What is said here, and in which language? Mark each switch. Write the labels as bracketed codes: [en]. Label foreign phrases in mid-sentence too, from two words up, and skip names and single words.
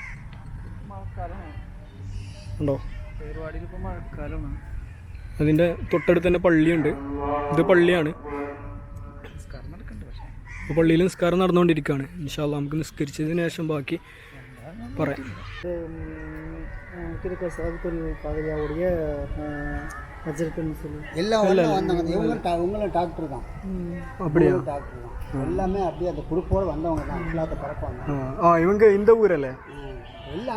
[ml] ഉണ്ടോ? അതിൻ്റെ തൊട്ടടുത്ത് തന്നെ പള്ളിയുണ്ട്. ഇത് പള്ളിയാണ്. അപ്പോൾ പള്ളിയിൽ നിസ്കാരം നടന്നുകൊണ്ടിരിക്കുകയാണ്. [ar] إن شاء الله [ml] നമുക്ക് நிஸ்கரிச்சதுக்கு ശേഷം ബാക്കി പറയാം. [ta] இவங்களும் டாக்டர் தான். அப்படியா? டாக்டர் தான். எல்லாமே அப்படியே அந்த குடுப்போடு வந்தவங்க தான். இல்லாத பறப்பாங்க. இவங்க இந்த ஊரല്ലേ? எல்லாம்